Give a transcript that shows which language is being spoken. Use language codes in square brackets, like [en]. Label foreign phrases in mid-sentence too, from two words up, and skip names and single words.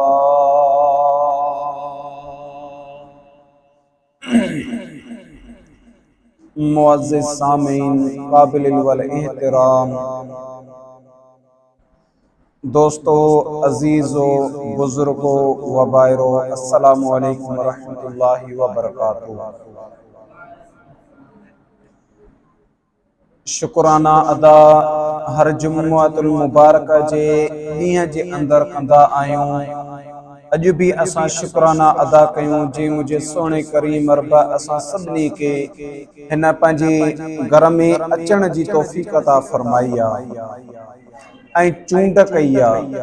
[ur] معزز سامعین، قابل الاحترام دوستو، عزیزو، بزرگو و بائرو، السلام علیکم ورحمۃ اللہ وبرکاتہ. [sd] शुक्राना अदा हर जुम्मतुल मुबारक जे ॾींहं जे अंदर कंदा आहियूं। अॼु भी असां शुक्राना अदा कयूं जे मुझे सोने करीम रब असां सभिनी खे हिन पंहिंजे घर में अचण जी तौफ़ीक़ अता फरमाई आहे ऐं चूंड कई आहे।